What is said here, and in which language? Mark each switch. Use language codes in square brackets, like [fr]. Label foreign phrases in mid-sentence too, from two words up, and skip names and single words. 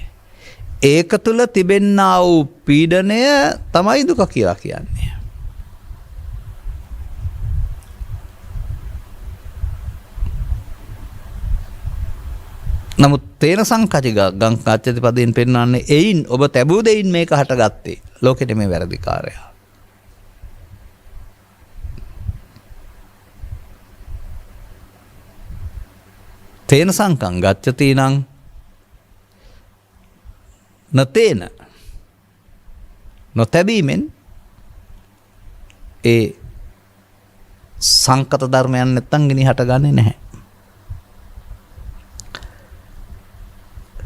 [si] ඒක තුල තිබෙන්නා වූ පීඩනය තමයි දුක කියලා කියන්නේ. නමුත් [pi] තේන සංකච්ඡ ගංගාච්ඡති [si] පදයෙන් පෙන්වන්නේ එයින් ඔබ තැබූ දෙයින් මේක හටගත්තේ. ලෝකෙට මේ වැරදිකාරයා. [pi] තේන සංකං ගච්ඡති [si] නම් නතේන නොතැබීමෙන් ඒ සංකත ධර්මයන් නැත්තම් ගිනි හටගන්නේ නැහැ.